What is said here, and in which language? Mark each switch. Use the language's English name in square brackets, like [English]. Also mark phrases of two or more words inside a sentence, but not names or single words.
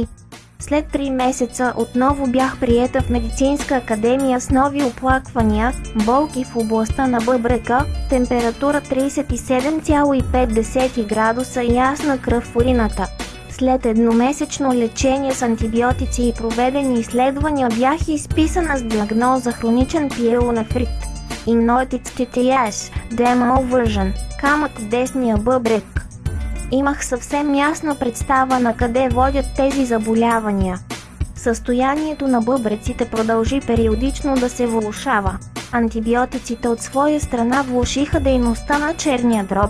[Bulgarian] След 3 месеца отново бях приета в медицинска академия с нови оплаквания, болки в областта на бъбрека, температура 37,5 градуса и ясна кръв в урината. След едномесечно лечение с антибиотици и проведени изследвания бях изписана с диагноза хроничен пиелонефрит. Inoitic TTS, Demo Version, камък в десния бъбрек. Имах съвсем ясна представа на къде водят тези заболявания. Състоянието на бъбреците продължи периодично да се влошава. Антибиотиците от своя страна влошиха дейността на черния дроб.